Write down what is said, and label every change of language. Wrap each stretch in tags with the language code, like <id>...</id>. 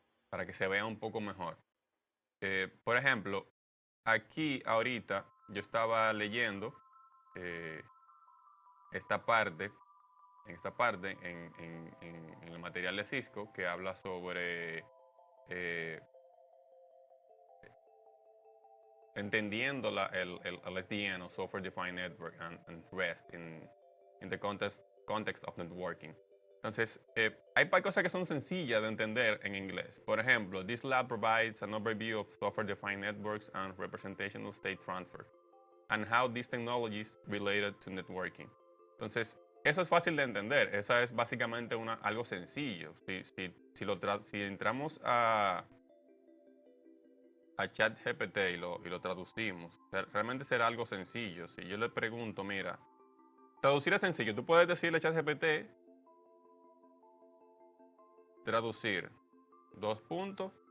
<es>Para que se vea un poco mejor. Por ejemplo, aquí ahorita yo estaba leyendo eh, esta parte, en el material de Cisco, que habla sobre entendiendo el SDN o</es> <en>Software Defined Network and REST in the context of networking.</en> <es>Entonces, hay cosas que son sencillas de entender en inglés.</es> <en>Por ejemplo, this lab provides an overview of software-defined networks and representational state transfer, and how these technologies related to networking.</en> <es>Entonces, eso es fácil de entender. Esa es básicamente algo sencillo. Si entramos a ChatGPT y lo traducimos, realmente será algo sencillo. Si yo le pregunto, mira, traducir es sencillo. Tú puedes decirle a ChatGPT, traducir, dos puntos.</es>